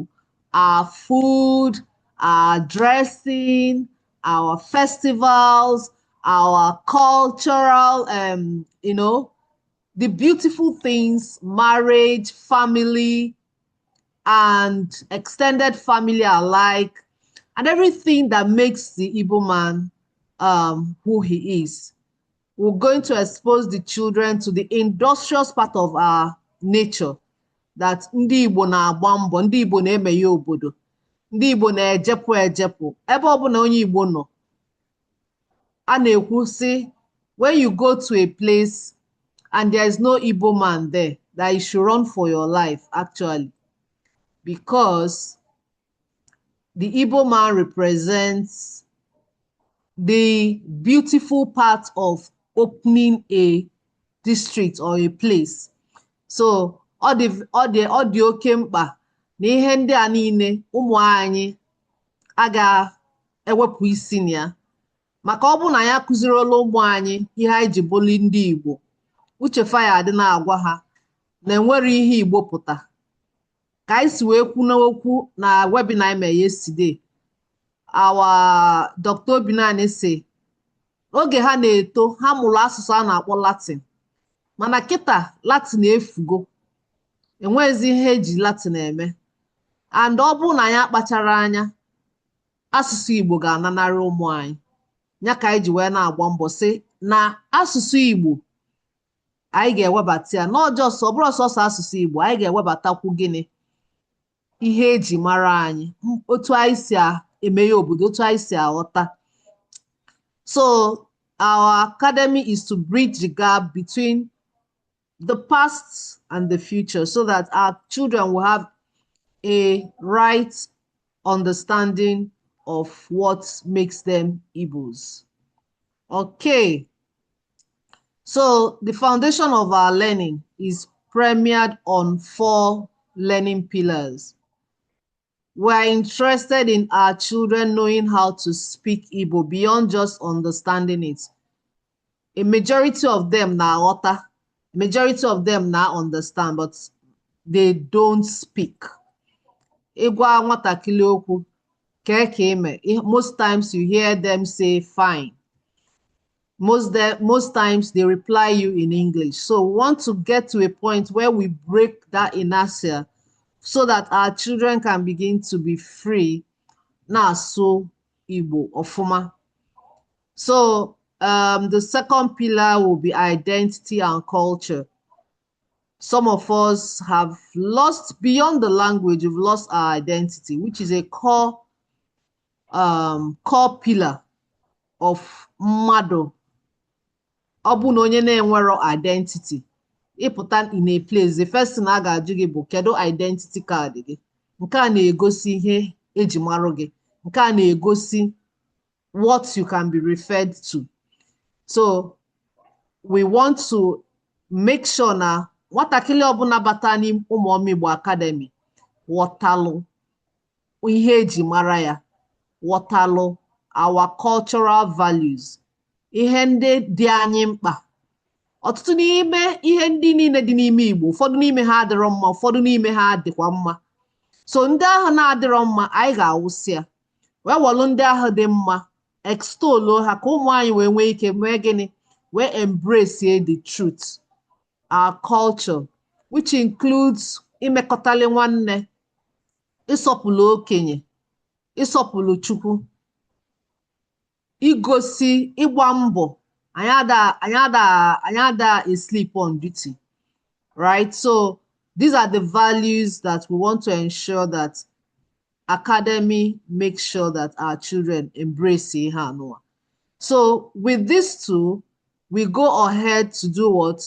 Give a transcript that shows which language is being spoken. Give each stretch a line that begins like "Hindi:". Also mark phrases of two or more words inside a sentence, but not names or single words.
English: Our food, our dressing, our festivals, our cultural, the beautiful things, marriage, family, and extended family alike, and everything that makes the Igbo man who he is. We're going to expose the children to the industrious part of our nature, that
Igbo: ndị Igbo na-agba mbọ, ndị Igbo na-emeghe obodo, ndị Igbo na-ejepụ ejepụ. Ebe ọ bụla onye Igbo nọ, a na-ekwu sị
English: when you go to a place and there is no Igbo man there, that you should run for your life, actually, because the Igbo man represents the beautiful part of opening a district or a place.
Igbo: So ọ dị oke mkpa na ihe ndị a niile ụmụ anyị aga-ewepụ isi na ya, maka ọ bụ na ya kụziriola ụmụ anyị ihe anyị ji bụrụ ndị Igbo, uche faya adị na-agwa ha na enwere ihe Igbo pụta. Ka anyị si wee kwu n'okwu na webinar anyị mere
English: yesterday, our Dr.
Igbo: Obinani say oge ha na-eto ha mụrụ asụsụ a na-akpọ Latin, mana kịta Latin efugo, enwezi ihe eji Latin eme, and ọ bụrụ na anyị akpachara anya, asụsụ Igbo ga-ananarị ụmụ anyị. Ya ka anyị ji wee na-agba mbọ sị na asụsụ Igbo anyị ga-ewebata ya, ọ bụrụ sọsọ asụsụ Igbo, anyị ga-ewebatakwu gịnị, ihe eji mara anyị, otu anyị si eme ya obodo, otu anyị si aghọta.
English: So our academy is to bridge the gap between the past and the future, so that our children will have a right understanding of what makes them Igbos. Okay. So the foundation of our learning is premiered on 4 learning pillars. We're interested in our children knowing how to speak Igbo beyond just understanding it. A majority of them now understand, but they don't speak.
Igbo: Ịgwa nwatakịrị okwu, keke ime,
English: most times you hear them say fine. Most times they reply you in English. So we want to get to a point where we break that inertia so that our children can begin to be free.
Igbo: Na so Igbo ofuma.
English: So the second pillar will be identity and culture. Some of us have lost, beyond the language, we've lost our identity, which is a core pillar of mmadụ.
Igbo: Ọ bụ na onye na-enwero identity, ịpụta
English: in a place, the first thing
Igbo: a ga-ajụ gị bụ kedu
English: identity card
Igbo: gị. Nke a na-egosi ihe eji marụ gị. Nke a na-egosi
English: what you can be referred to. So we want to make sure
Igbo: na nwatakịrị ọbụla bata n'ime Umuoma Igbo Academy ghọtalụ ihe eji mara ya, ghọtalụ
English: our cultural values,
Igbo: ihe ndị dị anyị mkpa. Ọtụtụ n'ime ihe ndị niile dị n'ime Igbo, ụfọdụ n'ime ha adịrọ mma, ụfọdụ n'ime ha dịkwa mma. So ndị ahụ na-adịrọ mma anyị ga-awụsị ya, wee wọlụ ndị ahụ dị mma, extol ha ka ụmụ anyị wee nwee ike mee gịnị, wee
English: embrace the truth, our culture, which includes
Igbo: imekọtali nwanne, ịsọpụrụ okenye, ịsọpụrụ Chukwu, igosi ịgba mbọ. Anyị ada
English: sleep on duty, right? So these are the values that we want to ensure that academy makes sure that our children embrace
Igbo: ha noa.
English: So with these two, we go ahead to do what?